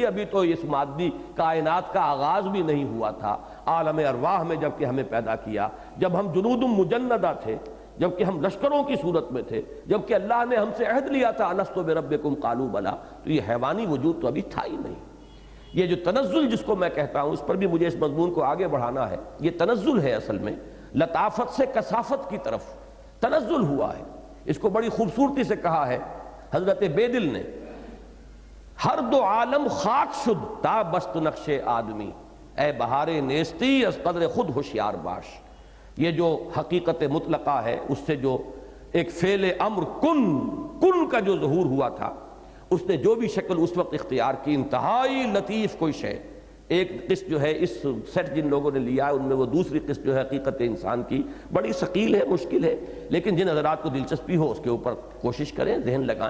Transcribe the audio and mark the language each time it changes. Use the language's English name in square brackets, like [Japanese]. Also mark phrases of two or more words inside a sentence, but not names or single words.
[Urdu] ابھی تو اس مادی کائنات کا آغاز بھی نہیں ہوا تھا، عالم ارواح میں جب کہ ہمیں پیدا کیا، جب ہم [Arabic] جنود مجندہ [Urdu] تھے، جب کہ ہم لشکروں کی صورت میں تھے، جب کہ اللہ نے ہم سے عہد لیا تھا [Arabic] الستو بربکم قالوا بلی، [Urdu] تو یہ حیوانی وجود تو ابھی تھا ہی نہیں. یہ جو تنزل جس کو میں کہتا ہوں، اس پر بھی مجھے اس مضمون کو آگے بڑھانا ہے. یہ تنزل ہے، اصل میں لطافت سے کثافت کی طرف تنزل ہوا ہے. اس کو بڑی خوبصورتی سے کہا ہے حضرت بیدل نے، [Persian] ہر دو عالم خاک شد تا بست نقش آدمی، اے بہار نیستی از قدر خود ہوشیار باش. [Urdu] یہ جو حقیقت مطلقہ ہے اس سے جو ایک فعل امر کن کا جو ظہور ہوا تھا، اس نے جو بھی شکل اس وقت اختیار کی، انتہائی لطیف کوئی شے. ایک قسط جو ہے اس سیٹ جن لوگوں نے لیا ہے ان میں وہ دوسری قسط جو ہے حقیقت انسان کی، بڑی ثقیل ہے، مشکل ہے، لیکن جن حضرات کو دلچسپی ہو اس کے اوپر کوشش کریں، ذہن لگائیں.